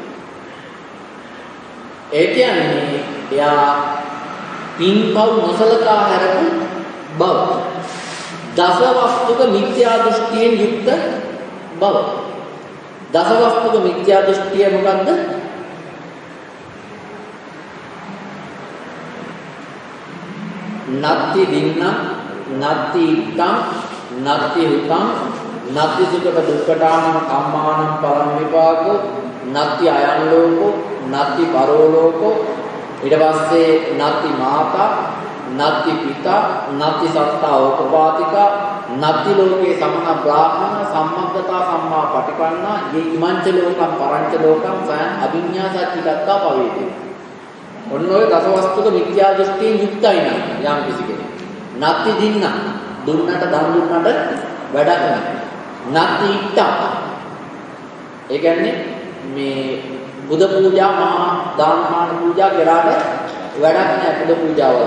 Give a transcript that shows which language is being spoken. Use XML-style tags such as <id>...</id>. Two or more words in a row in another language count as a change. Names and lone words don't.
<si>ඒ කියන්නේ එයා පින්පව් නොසලකා හැරපු බව. දසවස්තුක මිත්‍යා දෘෂ්ටියෙන් යුක්ත බව. දසවස්තුක මිත්‍යා දෘෂ්ටිය මොකද්ද?</si> <pi>නත්ති දින්න, නත්ති ඉත්තං, නත්ති හුතං, නත්ති සුඛ දුක්ඛානං කම්මානං පරම් විපාකෝ, නත්ති අයං ලෝකෝ, නත්ති පරෝ ලෝකෝ.</pi> <si>ඊට පස්සේ</si> <pi>නත්ති මාතා, නත්ති පිතා, නත්ති සත්තා ඕපපාතිකා, නත්ති ලෝකේ සමන බ්‍රාහ්මණ සම්මග්ගතා සම්මා පටිපන්නා යේ ඉමංච ලෝකම් පරංච ලෝකම් සයන් අභිඤ්ඤා සච්චිදත්තා පවේති.</pi> <si>ඔන්න ඔය දසවස්තුක මිත්‍යා දෘෂ්ටියෙන් යුක්තයි නම් යම් කිසි කෙනෙක්.</si> <pi>නත්ති දින්න</pi> <si>දුන්නට දන් දුන්නට වැඩක් නැහැ.</si> <pi>නත්ති ඉත්තා.</pi> <si>ඒ කියන්නේ මේ බුද්ධ පූජා මහා දානමාන පූජා කරාට වැඩක් නැහැ බුද්ධ පූජාවල.</si>